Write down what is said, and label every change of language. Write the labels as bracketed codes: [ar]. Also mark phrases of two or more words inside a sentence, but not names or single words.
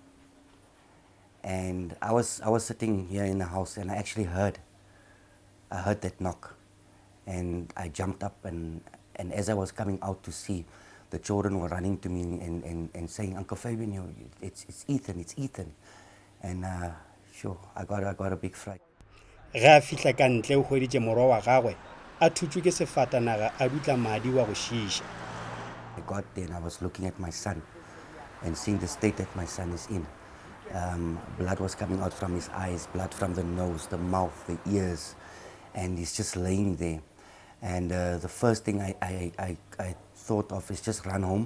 [en] And I was sitting here in the house, and I actually heard that knock, and I jumped up, and as I was coming out to see, the children were running to me and saying, Uncle Fabian, it's Ethan. And sure, I got a big fright. [nso] Ge a fihla ka ntle o hweditše morwa wa gagwe a thutšwe ke sefatanaga a dutla madi wa go šiša. [en] I got there and I was looking at my son and seeing the state that my son is in. Blood was coming out from his eyes, blood from the nose, the mouth, the ears, and he's just laying there. And the first thing I thought of is just run home.